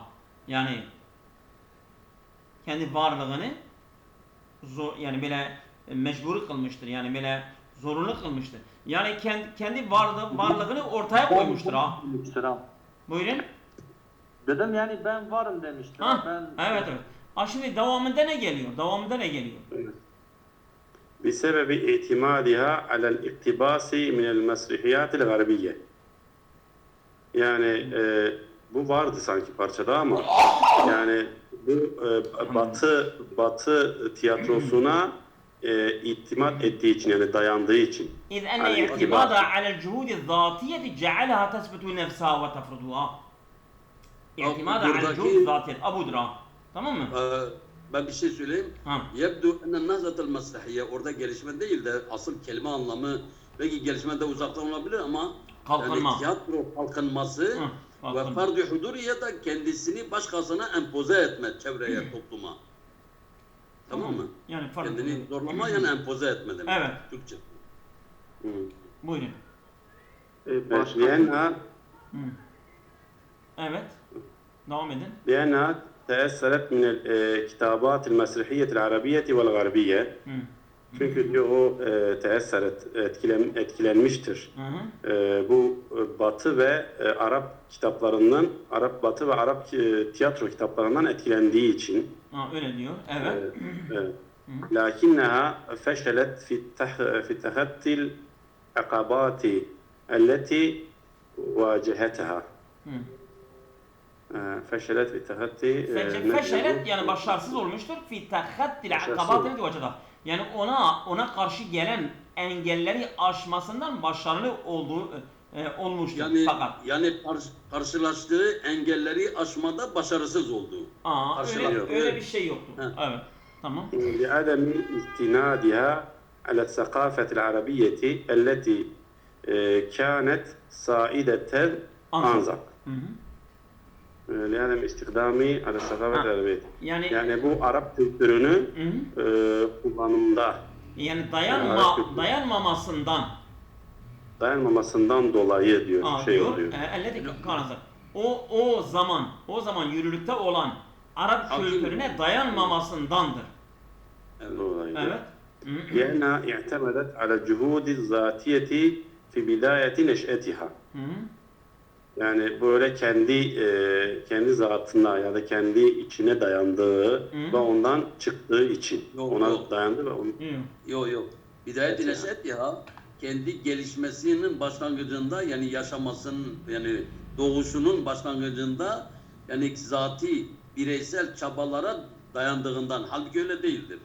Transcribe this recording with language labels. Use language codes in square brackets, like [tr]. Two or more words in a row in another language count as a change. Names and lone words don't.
[tr] Yani kendi varlığını yani böyle mecburi kılmıştır. Yani böyle zorunlu kılmıştır. Yani kendi varlığını ortaya koymuştur ha. Buyurun. Dedim yani ben varım demiştir. Evet. Şimdi devamında ne geliyor? [ar] بسبب اعتمادها على الاقتباس من المسرحيات الغربية. [tr] Yani bu vardı sanki parçada ama yani bu Batı tiyatrosuna itimat ettiği için yani dayandığı için. [ar] إذ أن اعتمادها على الجهود الذاتية جعلها تثبت نفسها وتفرضها. اعتمادها على الجهود الذاتية. [tr] Abudur ha. Tamam mı? Ben bir şey söyleyeyim. [ar] يبدو أن النهضة المسرحية [tr] orada gelişme değil de asıl kelime anlamı belki gelişmede uzaktan olabilir ama kalkınma. Yani tiyatro kalkınması ve [ar] فرض حضورية [tr] da kendisini başkasına empoze etme çevreye, topluma. Tamam mı? Yani kendini zorlama yani empoze etme demek. Evet. Türkçe. Buyurun. Evet. Devam edin. [ar] لأنها تأثرت من الكتابات المسرحية العربية والغربية. [tr] Çünkü diyor o etkilenmiştir. Bu Batı ve Arap kitaplarından, Batı ve Arap tiyatro kitaplarından etkilendiği için. Öyle diyor. Evet. [ar] لكنها فشلت في تخطي العقبات التي واجهتها. فشلت في تخطي feşelet [tr] yani başarısız olmuştur [ar] في تخطي العقبات وجد. [tr] Yani ona karşı gelen engelleri aşmasından başarılı olmuştur fakat. Yani karşılaştığı engelleri aşmada başarısız oldu. Öyle bir şey yoktu. Evet. Tamam. [ar] لعدم استنادها على الثقافة العربية التي كانت سائدة أنزق. Yani استخدام على الثقافة العربية. [tr] Yani bu Arap kültürünü kullanımda. Yani dayanmamasından dolayı diyor oluyor. O zaman yürürlükte olan Arap kültürüne dayanmamasındandır. Evet. [ar] لأنها اعتمدت على الجهود الذاتية في بداية نشأتها. [tr] Yani böyle kendi zatına ya da kendi içine dayandığı ve ondan çıktığı için dayandı ve onu. Yok. Bidayet-i neşet ya kendi gelişmesinin başlangıcında yani yaşamasının yani doğuşunun başlangıcında yani zati bireysel çabalara dayandığından halbuki öyle değildir.